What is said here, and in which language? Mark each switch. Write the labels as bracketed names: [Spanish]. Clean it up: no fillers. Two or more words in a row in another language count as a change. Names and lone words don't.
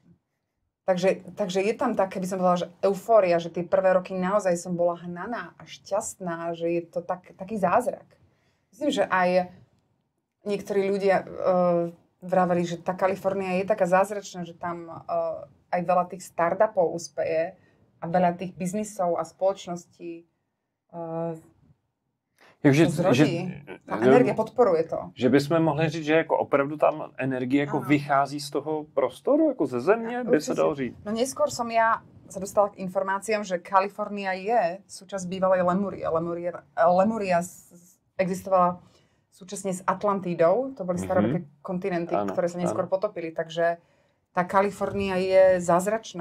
[Slovak] Takže je tam také, by som povedala, že eufória, že tie prvé roky naozaj som bola hnaná a šťastná, že je to taký zázrak. Myslím, že aj niektorí ľudia vraveli, že tá Kalifornia je taká zázračná, že tam aj veľa tých startupov úspeje a veľa tých biznisov a spoločností ta energie podporuje to. [Czech] Že bychom mohli říct, že jako opravdu tam energie jako vychází z toho prostoru, jako ze země, by se dalo říct. [Slovak] No neskôr som ja sa dostala k informáciám, že Kalifornia je súčasť bývalej Lemúrie. Lemúria existovala súčasne s Atlantídou, to boli staroveké kontinenty, ktoré sa neskôr potopili, takže tá Kalifornia je zázračná.